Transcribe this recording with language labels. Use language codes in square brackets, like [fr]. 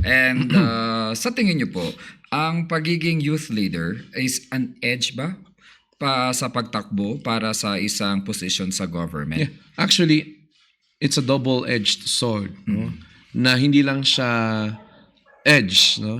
[tl] And sa tingin niyo po, ang pagiging youth leader is an edge ba sa pagtakbo para sa isang position sa government? [en] Yeah. Actually, it's a double-edged sword, no? [tl] Na hindi lang siya edge, no?